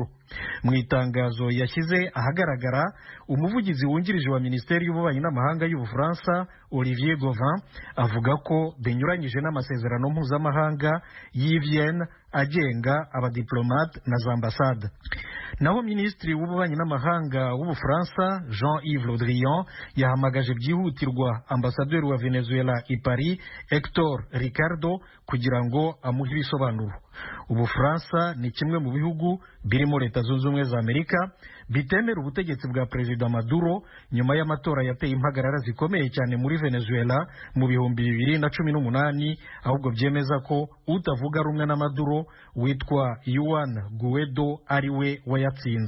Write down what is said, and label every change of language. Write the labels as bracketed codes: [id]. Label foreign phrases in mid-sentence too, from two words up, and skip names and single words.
[rw] Mu itangazo yashyize ahagaragara, umuvugizi wungirije wa Minisiteri y'Ububanyi n'Amahanga y'Ubufaransa Olivier Gauvin avuga ko binyuranyije n'amasezerano mpuzamahanga y'i Vienne agenga abadiplomate na za ambasade. Naho Minisitiri w'Ububanyi n'Amahanga w'Ubufaransa Jean-Yves Le Drian yahamagaje byihutirwa ambasaderi wa Venezuela i Paris Hector Ricardo kugira ngo amuhe ibisobanuro. Ubufaransa ni kimwe mu bihugu birimo Leta Zunze Ubumwe za Amerika bitemera ubutegetsi bwa Perezida Maduro nyuma y'amatora yateye impagarara zikomeye cyane muri Venezuela mu 2018, ahubwo byemeza ko utavuga rumwe na Maduro witwa Juan Guaido ari we wayatsinze.